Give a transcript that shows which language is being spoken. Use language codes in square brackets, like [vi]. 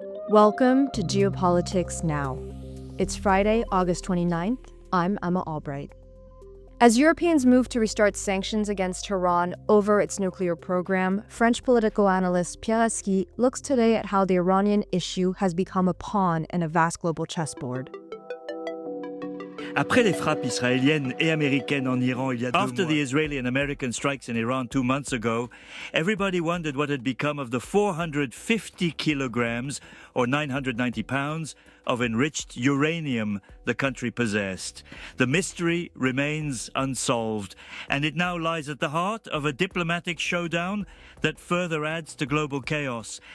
[en] Welcome to Geopolitics Now. It's Friday, August 29th. I'm Emma Albright. As Europeans move to restart sanctions against Tehran over its nuclear program, French political analyst Pierre Haski looks today at how the Iranian issue has become a pawn in a vast global chessboard. [fr] Après les frappes israéliennes et américaines en Iran il y a 2 mois. [en] After the Israeli and American strikes in Iran 2 months ago, everybody wondered what had become of the 450 kilograms, or 990 pounds, of enriched uranium the country possessed. The mystery remains unsolved, and it now lies at the heart of a diplomatic showdown that further adds to global chaos.